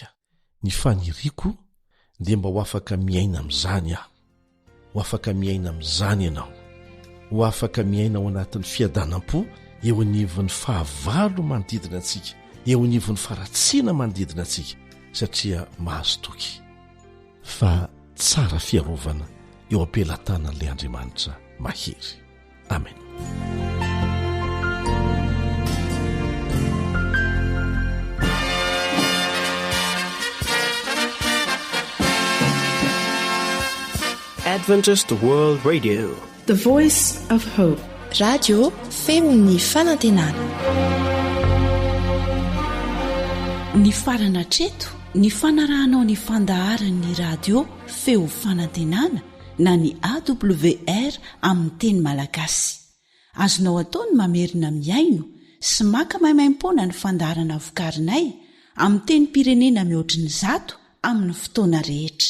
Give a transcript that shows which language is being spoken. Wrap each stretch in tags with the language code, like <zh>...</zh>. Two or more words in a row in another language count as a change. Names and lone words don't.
<mg>Ny faniriako dia mba ho afaka miaina amin'izany aho, ho afaka miaina amin'izany ianao, ho afaka miaina ao anatin'ny fiadanam-po eo anivon'ny fahavalo manodidina antsika, eo anivon'ny faharatsiana manodidina antsika, satria mahazo toky fa tsara fiarovana eo am-pelantanan'ilay Andriamanitra mahery. Amen.</mg> <en>Adventist World Radio, the voice of hope.</en> <mg>Radio feon'ny fanantenana. Ny farana treto, ny fanarahanao ny fandaharan'ny radio feo fanantenana na ny AWR amin'ny teny malagasy. Azonao ataony mamerina miaino sy maka maimaim-pona ny fandaharana vokarinay amin'ny teny pirenena mihoatriny 100 amin'ny fotoana rehetra.</mg>